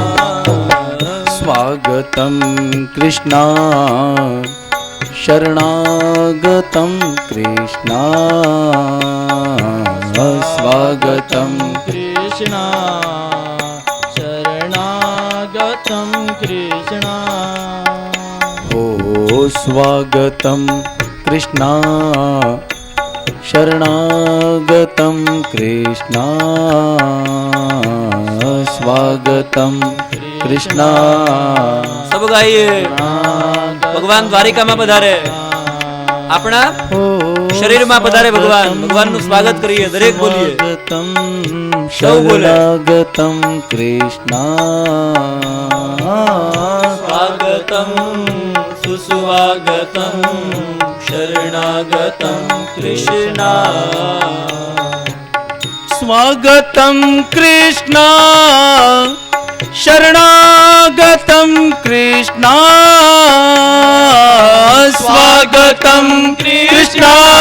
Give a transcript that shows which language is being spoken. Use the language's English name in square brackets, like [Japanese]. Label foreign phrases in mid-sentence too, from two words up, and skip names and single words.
[Sanskrit] स्वागतम् कृष्णा, शरणागतम् कृष्णा, स्वागतम् कृष्णा, शरणागतम् कृष्णा. हो स्वागतम् कृष्णा, शरणागतं कृष्णा स्वागतं कृष्णा [Hindi] सब गाइए भगवान द्वारिका में पधारे अपना शरीर में पधारे भगवान भगवान [Gujarati] નું સ્વાગત કરીએ દરેક બોલીએ [Sanskrit] शरणागतं कृष्णा स्वागतं सुस्वागतं शरणागतं कृष्णा स्वागतं कृष्णा शरणागतं कृष्णा स्वागतं कृष्णा